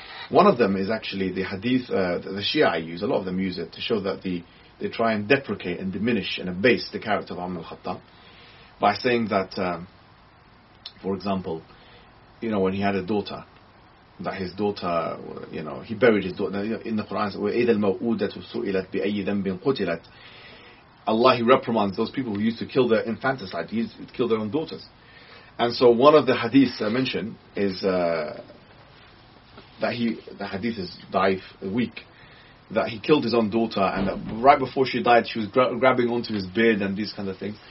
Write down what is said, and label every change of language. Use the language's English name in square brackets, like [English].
[English] One of them is actually the hadith that the Shia use, a lot of them use it to show that they try and deprecate and diminish and abase the character of Umar al-Khattab by saying that, for example, you know, when he had a daughter, that his daughter, you know, he buried his daughter. In the Quran, [Arabic] وَإِذَا الْمَوْءُودَةُ سُئِلَتْ بِأَيِّ ذَنْبٍ قُتِلَتْ. [English] Allah, he reprimands those people who used to kill their infanticide. He used to kill their own daughters. And so one of the hadiths I mentioned is that the hadith is daif, weak, that he killed his own daughter, and that right before she died, she was grabbing onto his beard and these kind of things.